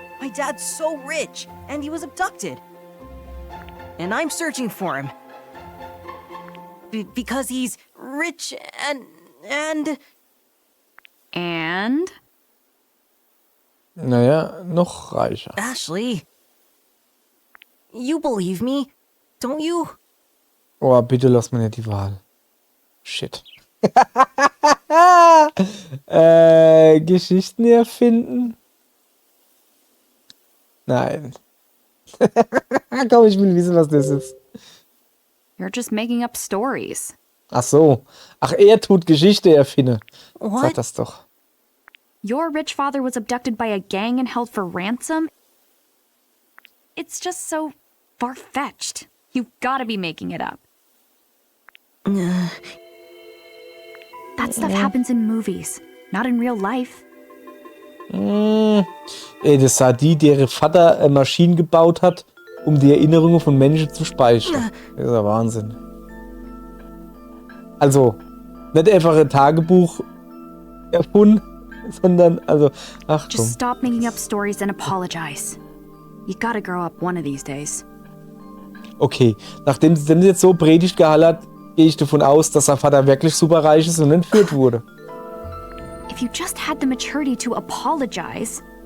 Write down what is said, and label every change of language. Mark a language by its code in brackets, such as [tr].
[en] My dad's so rich, and he was abducted. And I'm searching for him. Because he's rich and... And? [de] Naja, noch reicher. [en] Ashley, you believe me, don't you? [de] Oh, bitte lass mir nicht die Wahl. Shit. Geschichten erfinden? Nein. Komm, ich will wissen, was das ist. [en] You're just making up stories. [de] Ach so. Ach, er tut Geschichte erfinden. Sag [en] What? [de] das doch. [en] Your rich father was abducted by a gang and held for ransom? It's just so far-fetched. You've gotta be making it up. That stuff happens in movies, not in real life. [de] Ey, das war die, deren Vater Maschinen gebaut hat, um die Erinnerungen von Menschen zu speichern. Das ist ja Wahnsinn. Also, nicht einfach ein Tagebuch erfunden, sondern, also, ach komm. [en] Just stop making up stories and apologize. You gotta grow up one of these days. [de] Okay, nachdem sie jetzt so Predigt gehalten hat, gehe ich davon aus, dass sein Vater wirklich super reich ist und entführt wurde. [en] If you just had the maturity to apologize...